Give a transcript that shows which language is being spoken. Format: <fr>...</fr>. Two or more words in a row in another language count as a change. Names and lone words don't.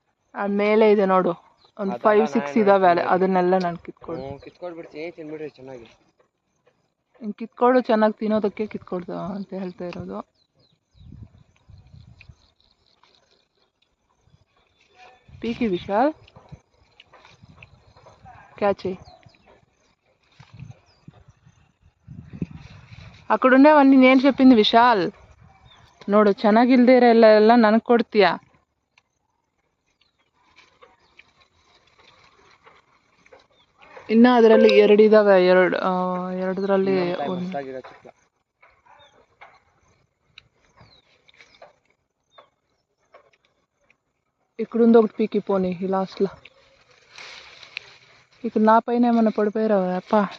<kn>ಆ ಮೇಲೆ ಇದೆ ನೋಡು, ಒಂದು 5-6 ಇದಾವೆ, ಅದನ್ನೆಲ್ಲ ನಾನು ಕಿತ್ಕೊಳ್ಬಿಡ್ತೀನಿ, ತಿನ್ಬಿಡ್ರಿ ಚೆನ್ನಾಗಿ. ಕಿತ್ಕೊಳ್ಳು, ಚೆನ್ನಾಗಿ ತಿನ್ನೋದಕ್ಕೆ ಕಿತ್ಕೊಳ್ದು ಅಂತ ಹೇಳ್ತಾ ಇರೋದು.</kn> <te>పీకి విశాల్ క్యాచ్ చేయి. అక్కడుండేవన్నీ నేను చెప్పింది విశాల్.</te> <kn>ನೋಡು, ಚೆನ್ನಾಗಿಲ್ದೇ ಇರೋ ಎಲ್ಲ ನನಗೆ ಕೊಡ್ತೀಯ. ಇನ್ನು ಅದರಲ್ಲಿ 2 ಇದಾವೆ, ಎರಡರಲ್ಲಿ ಒಂದು.</kn> <te>ఇక్కడుంది ఒకటి పీకి పోనీ లాస్ట్లో. ఇక్కడ నా పైన ఏమన్నా పడిపోయారా అప్ప?</te>